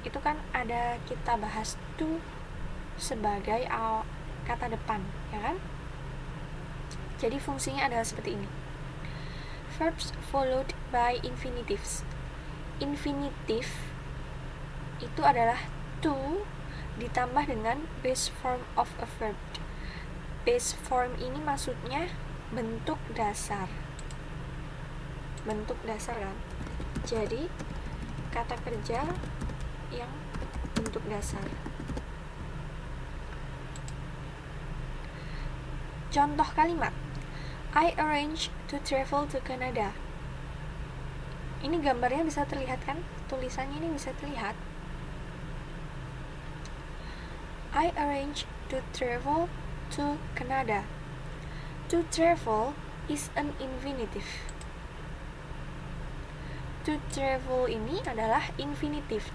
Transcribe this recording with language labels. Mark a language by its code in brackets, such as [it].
[id] Itu kan ada kita bahas to sebagai kata depan, ya kan? Jadi fungsinya adalah seperti ini. [en] Verbs followed by infinitives. [id] Infinitive itu adalah to ditambah dengan [en] base form of a verb. [id] Base form ini maksudnya bentuk dasar kan. Jadi kata kerja yang bentuk dasar. Contoh kalimat, [en] I arrange to travel to Canada. [id] Ini gambarnya bisa terlihat kan? Tulisannya ini bisa terlihat. [en] I arrange to travel to Canada. To travel is an infinitive. [id] To travel ini adalah infinitif.